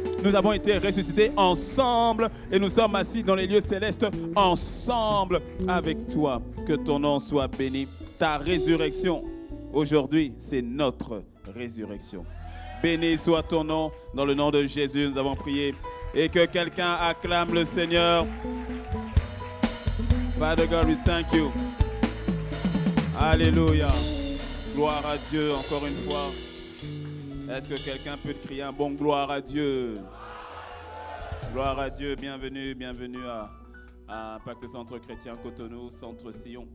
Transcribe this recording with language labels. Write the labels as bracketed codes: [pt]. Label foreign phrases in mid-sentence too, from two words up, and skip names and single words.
[fr] Nous avons été ressuscités ensemble et nous sommes assis dans les lieux célestes ensemble avec toi. Que ton nom soit béni. Ta résurrection, aujourd'hui, c'est notre résurrection. Béni soit ton nom, dans le nom de Jésus, nous avons prié. Et que quelqu'un acclame le Seigneur. [en] Father God, we thank you. Alléluia. [fr] Gloire à Dieu encore une fois. Est-ce que quelqu'un peut te crier un bon gloire à Dieu? Gloire à Dieu. Bienvenue, bienvenue à Impact Centre Chrétien Cotonou, Centre Sion.